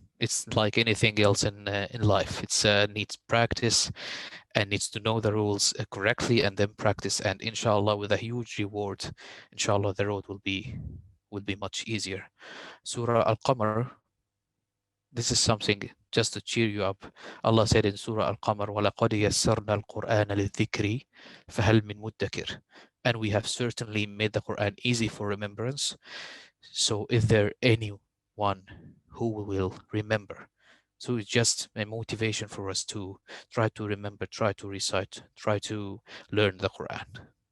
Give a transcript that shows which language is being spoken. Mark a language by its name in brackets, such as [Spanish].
[English] It's like anything else in life. It's needs practice and needs to know the rules correctly and then practice. And inshallah, with a huge reward, inshallah, the road will be much easier. Surah Al-Qamar, this is something just to cheer you up. Allah said in Surah Al-Qamar, [Arabic] وَلَقَدْ يَسَّرْنَا الْقُرْآنَ لِلذِّكْرِ فَهَلْ مِن مُدَّكِرٍ. [English] And we have certainly made the Quran easy for remembrance. So is there anyone who will remember? So it's just a motivation for us to try to remember, try to recite, try to learn the Quran.